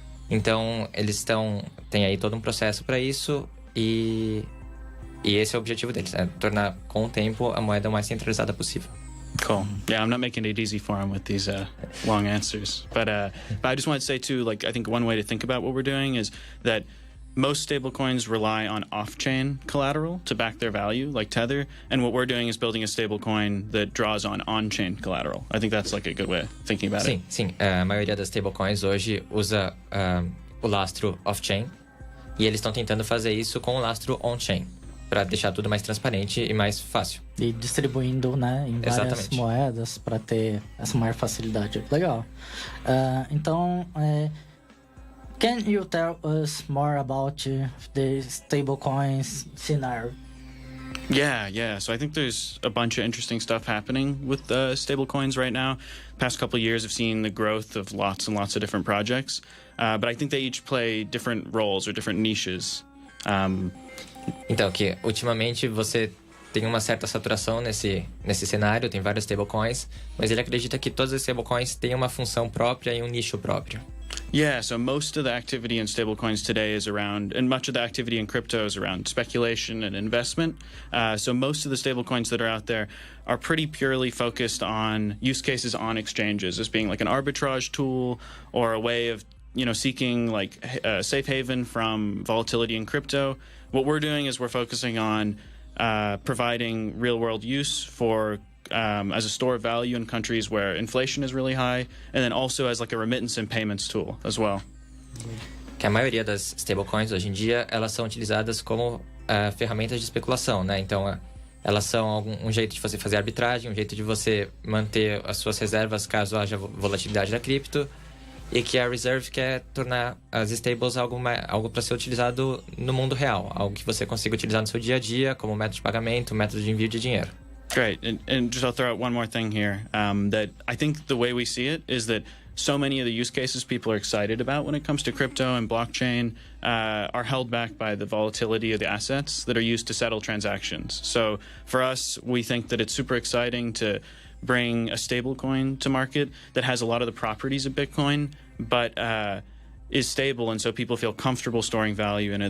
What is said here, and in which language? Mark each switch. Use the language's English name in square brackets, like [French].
[Portuguese] Então, eles têm aí todo um processo para isso, e esse é o objetivo deles, tornar com o tempo a moeda o mais centralizada possível. [English] Cool. Yeah, I'm not making it easy for him with these long answers, but I just want to say too, like I think one way to think about what we're doing is that most stablecoins rely on off-chain collateral to back their value, like Tether, and what we're doing is building a stablecoin that draws on on-chain collateral. I think that's like a good way of thinking about it. [Portuguese] Sim. A maioria das stablecoins hoje usa o lastro off-chain, e eles estão tentando fazer isso com o lastro on-chain, para deixar tudo mais transparente e mais fácil. E distribuindo, né, em várias Exatamente. moedas para ter essa maior facilidade. Legal. Então, [English] can you tell us more about the stablecoins scenario? Yeah. So I think there's a bunch of interesting stuff happening with stablecoins right now. Past couple of years have seen the growth of lots and lots of different projects, but I think they each play different roles or different niches. [Portuguese] Então, que ultimamente você tem uma certa saturação nesse cenário, tem vários stablecoins, mas ele acredita que todos os stablecoins têm uma função própria e um nicho próprio. [English] Yeah, so most of the activity in stablecoins today is around, and much of the activity in crypto is around speculation and investment. So most of the stablecoins that are out there are pretty purely focused on use cases on exchanges as being like an arbitrage tool or a way of, seeking like a safe haven from volatility in crypto. What we're doing is we're focusing on providing real world use for as a store of value in countries where inflation is really high, and then also as like a remittance and payments tool as well. [Portuguese] Que a maioria das stablecoins hoje em dia, elas são utilizadas como ferramentas de especulação, né? Então, elas são um jeito de você fazer arbitragem, um jeito de você manter as suas reservas caso haja volatilidade da cripto, e que a Reserve quer tornar as stables algo para ser utilizado no mundo real, algo que você consiga utilizar no seu dia a dia, como método de pagamento, método de envio de dinheiro. [English] Great. And just I'll throw out one more thing here, that I think the way we see it is that so many of the use cases people are excited about when it comes to crypto and blockchain are held back by the volatility of the assets that are used to settle transactions. So for us, we think that it's super exciting to bring a stable coin to market that has a lot of the properties of Bitcoin, but is stable, and so people feel comfortable storing value in it.